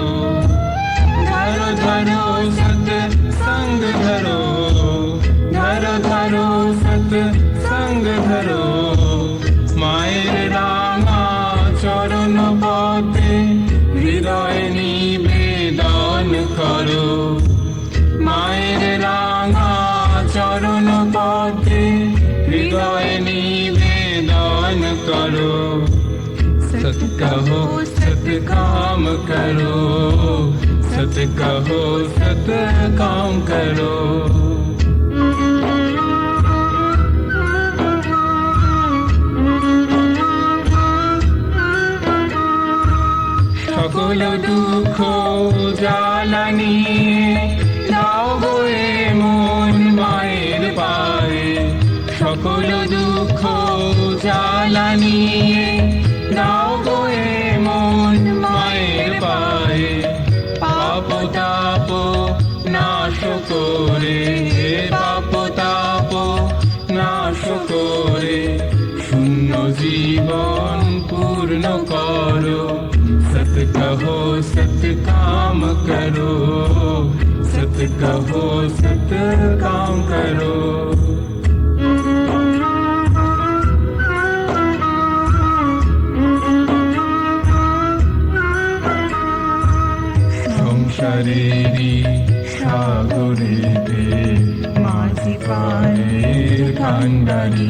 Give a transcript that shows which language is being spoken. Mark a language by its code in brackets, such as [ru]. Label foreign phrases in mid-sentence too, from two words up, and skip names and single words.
[hi] धरो धरो सत संग धरो, धरो धरो सत संग धरो। [bn] माয়ের রাঙা চরণ পথে হৃদয় নিবেদন করো। মায়ের রাঙা চরণ পথে হৃদয় নিবেদন করো। [hi] सत कहो सत काम करो, सत कहो सत काम करो। [bn] সকল দুঃখ জ্বালা নিয়ে দাও গো মন মায়ের পায়ে। সকল দুঃখ জ্বালা নিয়ে দাও গো মন মায়ের পায়ে। পাপ তাপ নাশ করে, পাপ তাপ নাশ করে শূন্য জীবন পূর্ণ করো। [hi] सत कहो सत काम करो, सत कहो सत काम करो। [bn] সংসারেরই সাগরেতে মাঝি পানের কান্ডারি।